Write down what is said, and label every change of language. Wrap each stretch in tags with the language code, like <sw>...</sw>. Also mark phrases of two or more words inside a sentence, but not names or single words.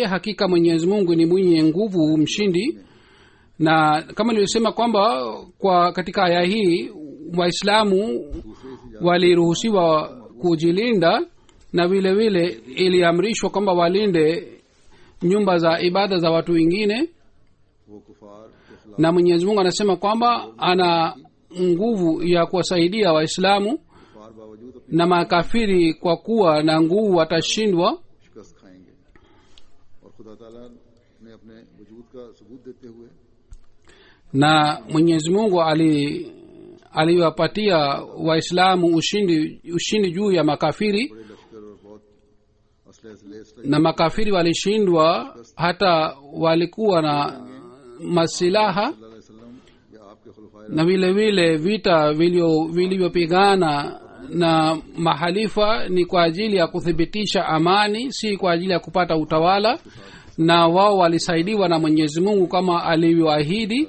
<sw>Hakika Mwenyezi Mungu ni mwenye nguvu, mshindi. Na kama nilivyosema kwamba kwa katika aya hii Waislamu waliruhusiwa kujilinda, na vile vile iliamrishwa kwamba walinde nyumba za ibada za watu wengine.</sw> <ur>وہ کفار کے خلاف</ur> <sw>Na Mwenyezi Mungu anasema kwamba ana nguvu ya kuwasaidia Waislamu,</sw> <ur>کفار باوجود اپنی</ur> <sw>na makafiri kwa kuwa na nguvu watashindwa.</sw> <ur>شکست کھائیں گے. اور خدا تعالیٰ نے اپنے وجود کا ثبوت دیتے ہوئے</ur> <sw>Na Mwenyezi Mungu aliwapatia Waislamu ushindi juu ya makafiri.</sw> <ur>بڑے لشکر اور بہت</ur> <sw>na makafiri walishindwa, hata walikuwa na masilaha, na vile vile vita vilivyopigana na mahalifa ni kwa ajili ya kuthibitisha amani, si kwa ajili ya kupata utawala, na wao walisaidiwa na Mwenyezi Mungu kama alivyoahidi.</sw>